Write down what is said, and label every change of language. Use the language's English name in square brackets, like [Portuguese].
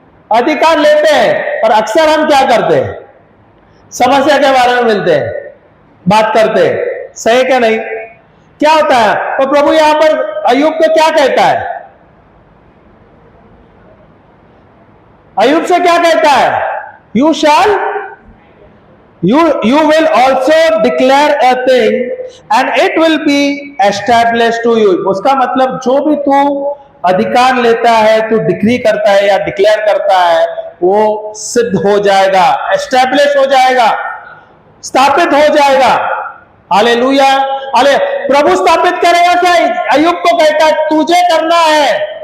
[Hindi] अधिकार लेते हैं। और अक्सर हम क्या करते हैं? समस्या के बारे में मिलते हैं, बात करते हैं। सही क्या नहीं? क्या होता है? तो प्रभु यहां पर अय्यूब को क्या कहता है? अय्यूब से क्या कहता है? [English] You shall you will also declare a thing and it will be established to you। [Hindi] उसका मतलब जो भी तू अधिकार लेता है, तू डिक्री करता है या डिक्लेयर करता है, वो सिद्ध हो जाएगा, एस्टैब्लिश हो जाएगा, स्थापित हो जाएगा। हालेलुया। हाले प्रभु स्थापित करेगा क्या? अय्यूब को कहता है तुझे करना है।